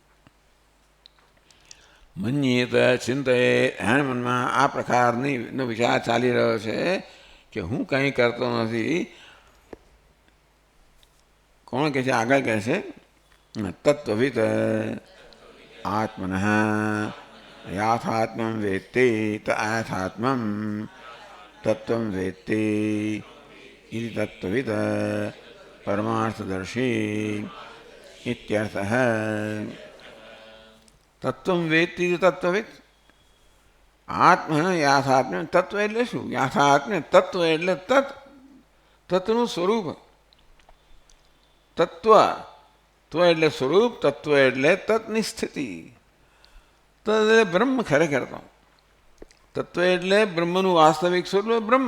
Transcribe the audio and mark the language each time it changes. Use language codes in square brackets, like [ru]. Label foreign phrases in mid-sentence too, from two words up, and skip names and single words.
[sa] मन्येत चिन्तयेत, [gu] એના મનમાં આ પ્રકારનો વિચાર ચાલી રહ્યો છે કે હું કંઈ કરતો નથી। કોણ કહે છે? આગળ કહે છે [sa] तत्त्ववित् आत्मनः याथात्म्यं वेत्ति त आथात्म्यं तत्त्वं वेत्ति इति तत्त्ववित् परमार्थदर्शी इत्यर्थः। तत्त्वं वेत्ति इति तत्त्ववित् आत्म याथात्म्य तत्व [gu] એટલે શું? યાથાત્મ્ય તત્વ એટલે તત્, તત્વનું સ્વરૂપ. તત્વ ત્વ એટલે સ્વરૂપ, તત્વ એટલે તત્ની સ્થિતિ. તત્ એટલે બ્રહ્મ. ખરેખર તો તત્વ એટલે બ્રહ્મનું વાસ્તવિક સ્વરૂપ બ્રહ્મ.